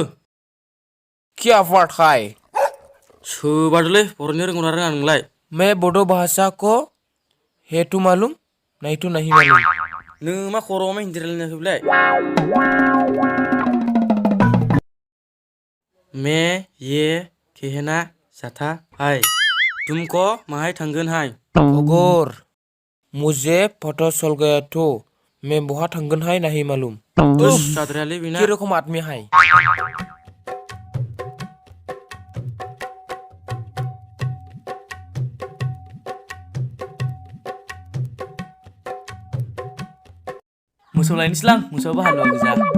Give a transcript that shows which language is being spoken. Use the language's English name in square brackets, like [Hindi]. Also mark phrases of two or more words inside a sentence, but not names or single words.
[Hindi] क्या बात है [Bodo] सोबादोलै बर'नि रोंगौना रोङा नोंलाय [Hindi] मैं बोडो भाषा को है तो मालूम नहीं तो नहीं मालूम [Bodo] नों मा खर'आव मा हिन्दी रायलायनो फैबाय [Hindi] मैं ये कहना चाहता है तुमको [Bodo] माहाय थांगोन हाय [Hindi] अगर मुझे पता चल गया तो मैं बहा [Bodo] थांगोन हाय [Hindi] नहीं मालूम [Bodo] जाद्रायालै बेना [Hindi] किरकम आदमी हाय [Bodo] मोसौ लायनोसैलां मोसौआबो हालुवा गोजा